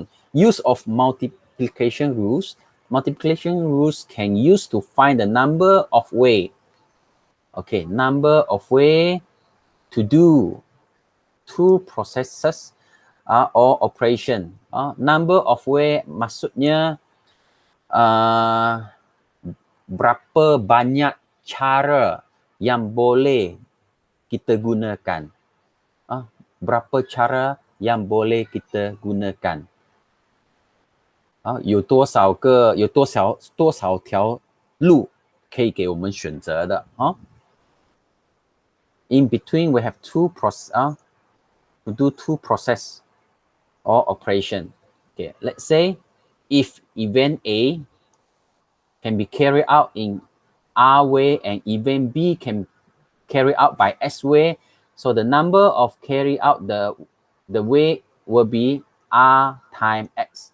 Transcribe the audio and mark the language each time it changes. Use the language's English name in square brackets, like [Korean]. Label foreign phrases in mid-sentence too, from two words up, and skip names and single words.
[English] Use of multiplication rules. Multiplication rules can use to find the number of way. Okay, number of way to do two processes or operation. Number of way [Malay] maksudnya berapa banyak cara yang boleh kita gunakan. Berapa cara yang boleh kita gunakan. [Chinese] 有多少条路可以给我们选择的。 [English] In between, we have to do two process or operation. Okay, let's say if event A can be carried out in R way and event B can carry out by S way, so the number of carry out the way will be R times X.